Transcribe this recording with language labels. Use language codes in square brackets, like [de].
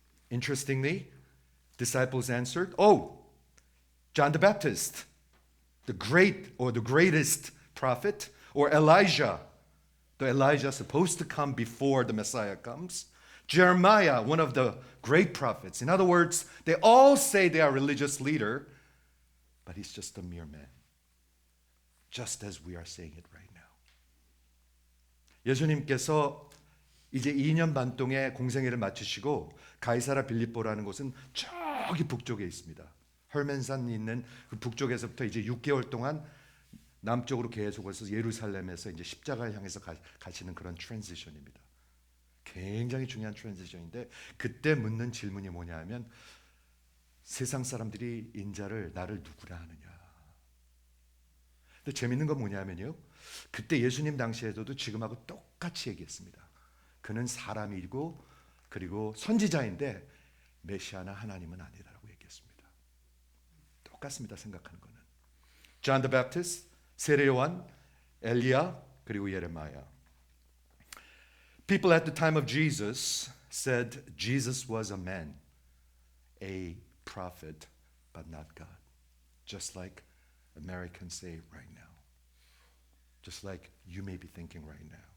[en] Interestingly, disciples answered, John the Baptist, the greatest prophet, or Elijah, The Elijah supposed to come before the Messiah comes. Jeremiah, one of the great prophets. In other words, they all say they are religious leader, but he's just a mere man. Just as we are saying it right now. [ko] 예수님께서 이제 2년 반 동의 공생애를 마치시고 가이사라 빌립보라는 곳은 저기 북쪽에 있습니다. 헐멘산이 있는 그 북쪽에서부터 이제 6개월 동안 남쪽으로 계속 해서 예루살렘에서 이제 십자가를 향해서 가시는 그런 트랜지션입니다. 굉장히 중요한 트랜지션인데 그때 묻는 질문이 뭐냐 하면 세상 사람들이 인자를 나를 누구라 하느냐. 근데 재밌는 건 뭐냐면요. 그때 예수님 당시에도 지금하고 똑같이 얘기했습니다. 그는 사람이고 그리고 선지자인데 메시아나 하나님은 아니다라고 얘기했습니다. 똑같습니다. 생각하는 거는. John the Baptist, 세례 요한, 엘리야 그리고 예레미야. [en] People at the time of Jesus said Jesus was a man, a prophet, but not God. Just like Americans say right now. Just like you may be thinking right now.